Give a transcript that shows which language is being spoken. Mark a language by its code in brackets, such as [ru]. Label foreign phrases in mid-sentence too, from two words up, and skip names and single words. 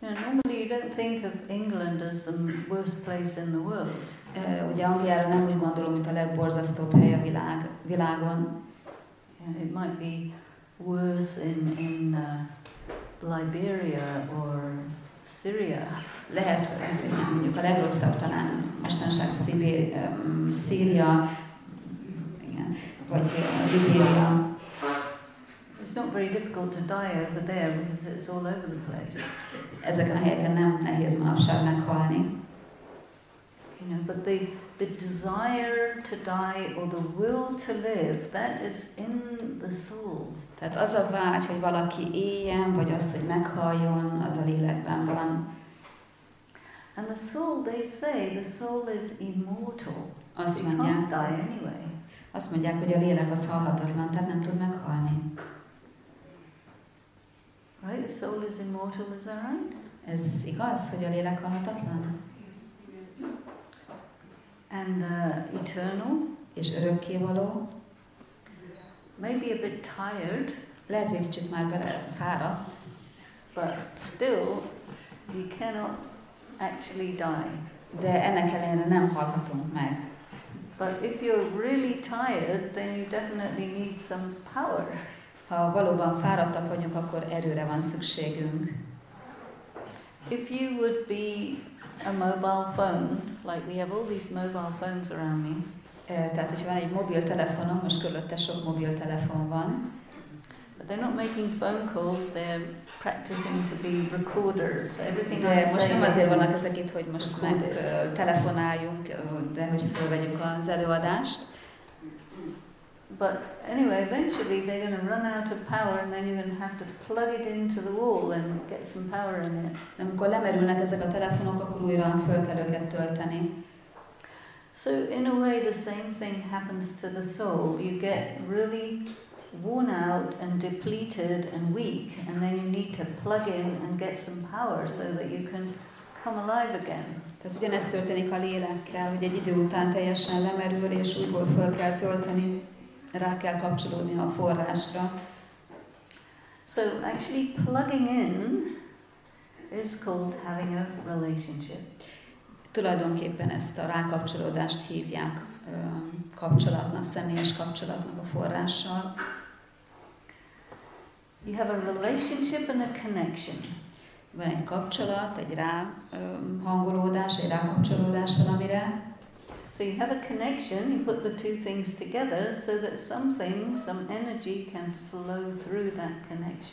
[en] Normally you don't think of England as the worst place in the world. [hu] Ugye Angliára nem úgy gondolom, mint a legborzasztóbb hely a világon. [en] It might be worse in Liberia or Syria. [hu] Lehet, mondjuk a legrosszabb talán mostanság Szíria, igen, vagy Libéria. [en] It's not very difficult to die over there because it's all over the place. [hu] Ezeken a helyeken nem nehéz manapság meghalni. [en] But the desire to die or the will to live, that is in the soul. [hu] Tehát az a vágy, hogy valaki éljen, vagy az, hogy meghaljon, az a lélekben van. [en] And the soul, they say, the soul is immortal. [hu] Azt [en] It can't [hu] mondják, [en] die anyway. [hu] azt mondják, hogy a lélek az halhatatlan, tehát nem tud meghalni. [en] Right? The soul is immortal, is that right? [hu] Ez igaz, hogy a lélek halhatatlan? [en] And eternal. [hu] És örökkévaló. [en] Maybe a bit tired. [hu] Lehet, hogy kicsit már fáradt. [en] But still, you cannot actually die. [hu] De ennek ellenére nem halhatunk meg. [en] But if you're really tired, then you definitely need some power. [hu] Ha valóban fáradtak vagyunk, akkor erőre van szükségünk. [en] If you would be a mobile phone, like we have all these mobile phones around me. [hu] Tehát, hogyha van egy mobiltelefonom, most körülötte sok mobiltelefon van. [en] But they're not making phone calls, they're practicing to be recorders. Everything [hu] De most nem azért vannak [en] is [hu] ezek itt, hogy most meg telefonáljunk, de hogy fölvegyük az előadást. [en] But anyway, eventually they're going to run out of power and then you're going to have to plug it into the wall and get some power in it. [hu] De amikor lemerülnek ezek a telefonok, akkor újra föl kell őket tölteni. [en] So in a way the same thing happens to the soul. You get really worn out and depleted and weak, and then you need to plug in and get some power so that you can come alive again. [hu] Tehát ugyanezt történik a lélekkel, hogy egy idő után teljesen lemerül, és újból föl kell tölteni, rá kell kapcsolódni a forrásra. [en] So actually plugging in is called having a relationship. [hu] Tulajdonképpen ezt a rákapcsolódást hívják kapcsolatnak, személyes kapcsolatnak a forrással. [en] You have a relationship and a connection. [hu] Van egy kapcsolat, egy ráhangolódás, egy rákapcsolódás valamire. [en] So you have a connection, you put the two things together so that something, some energy can flow through that connection.